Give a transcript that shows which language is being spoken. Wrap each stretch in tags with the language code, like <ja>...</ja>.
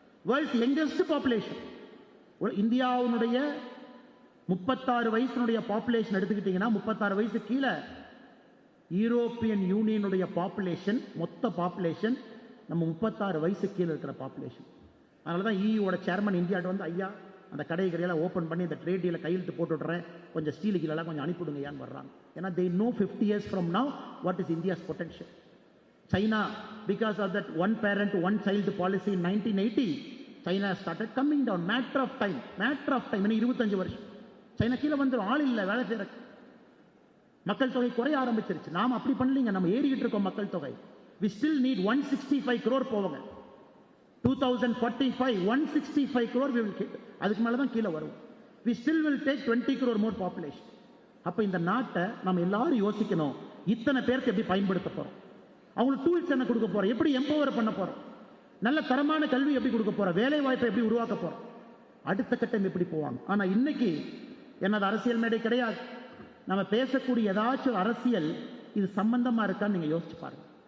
<ta>World's youngest population. இந்தியாவுடைய 36 வயசுனுடைய population எடுத்துக்கிட்டீங்கன்னா 36 வயசு கீழே யூரோப்பியன் யூனியனுடைய பாப்புலேஷன், மொத்த பாப்புலேஷன் நம்ம 36 வயசு கீழே இருக்கிற பாப்புலேஷன். அதனால தான் இயூவோட சேர்மன் இந்தியாட்ட வந்து, ஐயா அந்த கடை கடையெல்லாம் ஓப்பன் பண்ணி இந்த ட்ரேட் டீலை கையெழுத்து போட்டு விட்றேன், கொஞ்சம் ஸ்டீலு கீழெல்லாம் கொஞ்சம் அனுப்பிவிடுங்க ஏன்னு வர்றாங்க. ஏன்னா</ta> <en>they know 50 years from now what is India's potential. China, because of that one parent one child policy in 1980, China started coming down. Matter of time.</en> <ta>இன்னும் 25 வருஷம் சைனா கீழே வந்துடும். ஆள் இல்லை வேலை செய்யற. மக்கள் தொகை குறைய ஆரம்பிச்சிருச்சு. நாம் அப்படி பண்ணலீங்க, நம்ம ஏறிக்கிட்டு இருக்கோம் மக்கள் தொகை.</ta> <en>we still need 165 crore</en> <ta>போவாங்க.</ta> <en>2045 165 crore we will hit.</en> <ta>அதுக்கு மேலே தான் கீழே வரும்.</ta> <en>we still will take 20 crore more population.</en> <ta>அப்போ இந்த நாட்டை நம்ம எல்லாரும் யோசிக்கணும், இத்தனை பேருக்கு எப்படி பயன்படுத்த போகிறோம், அவங்களுக்கு டூல்ஸ் என்ன கொடுக்க போகிறோம், எப்படி எம்பவர் பண்ண போகிறோம், நல்ல தரமான கல்வி எப்படி கொடுக்க போகிறோம், வேலை வாய்ப்பை எப்படி உருவாக்க போகிறோம், அடுத்த கட்டம் எப்படி போவாங்க. ஆனால் இன்னைக்கு என்னது அரசியல் மேடை கிடையாது. நம்ம பேசக்கூடிய ஏதாச்சும் அரசியல் இது சம்பந்தமாக இருக்கான்னு நீங்கள் யோசிச்சு பாருங்க.</ta>